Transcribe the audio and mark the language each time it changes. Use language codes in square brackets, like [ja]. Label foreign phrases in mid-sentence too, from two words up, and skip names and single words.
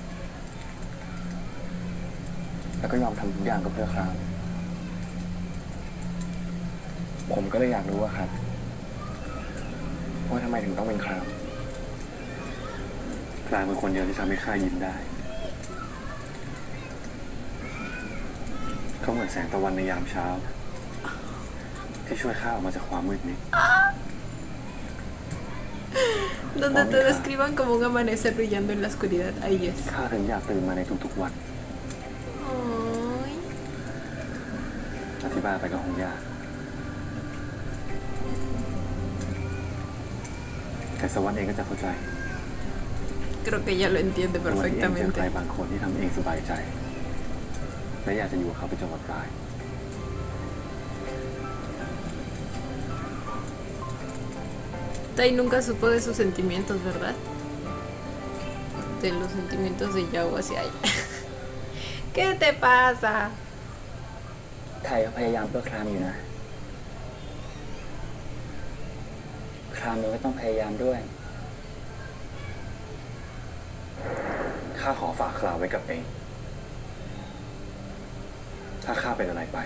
[th] แล้วก็ยอมทำทุกอย่างก็เพื่อคราม ผมก็เลยอยากรู้ว่าครับ ว่าทำไมถึงต้องเป็นครามครามเป็นคนเดียวที่ทำให้ข้ายิ้มได้ เขาเหมือนแสงตะวันในยามเช้า ที่ช่วยข้าออกมาจากความมืดนี้ [es] Donde te describan como un amanecer brillando en la oscuridad. Ahí es. [th] ข้าถึงอยากตื่นมาในทุกๆวัน Ay. อธิบายไปก็คงยาก แต่สวรรค์เองก็จะเข้าใจ [es] Creo que ella lo entiende [th] แต่วันที่เองเจอใคร [es] perfectamente. [th] บางคนที่ทำเองสบายใจ และอยากจะอยู่กับเขาไปจนวันตาย [es] Tai nunca supo de sus sentimientos, ¿verdad? De los sentimientos de Yao hacia ella. ¿Qué te pasa? [th] ไทยเขาพยายามเพื่อครามอยู่นะ ครามมันก็ต้องพยายามด้วย ข้าขอฝากคราวไว้กับเอง ถ้าข้าเป็นอะไรไป